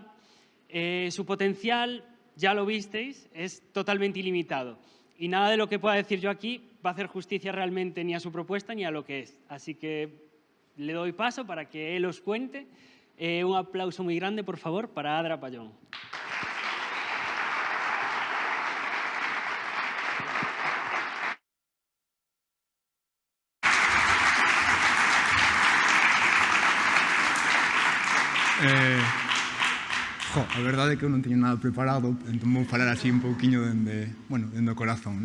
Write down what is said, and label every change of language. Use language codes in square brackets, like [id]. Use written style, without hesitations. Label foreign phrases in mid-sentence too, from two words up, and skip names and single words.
[es] Su potencial, ya lo visteis, es totalmente ilimitado. Y nada de lo que pueda decir yo aquí va a hacer justicia realmente ni a su propuesta ni a lo que es. Así que le doy paso para que él os cuente. Un aplauso muy grande, por favor, para Adra Payón. [gl] A verdade é que eu non teño nada preparado, entón vou falar así un pouquiño dende o corazón.